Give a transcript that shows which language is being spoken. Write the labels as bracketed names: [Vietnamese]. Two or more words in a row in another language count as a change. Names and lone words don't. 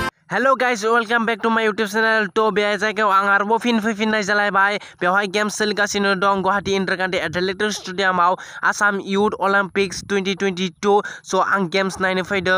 [English] Hello guys, welcome back to my YouTube channel. To be [Bodo] जायगायाव आं आरोबाव फैफिननाय जालायबाय। बेवहाय गेम्स सोलिगासिनो दं गुवाहाटी इन्टारकान्ट्रि एथलेटिक्स स्टेडियामाव आसाम युथ अलिम्पिक्स 2022। स' आं गेम्स नायनो फैदों।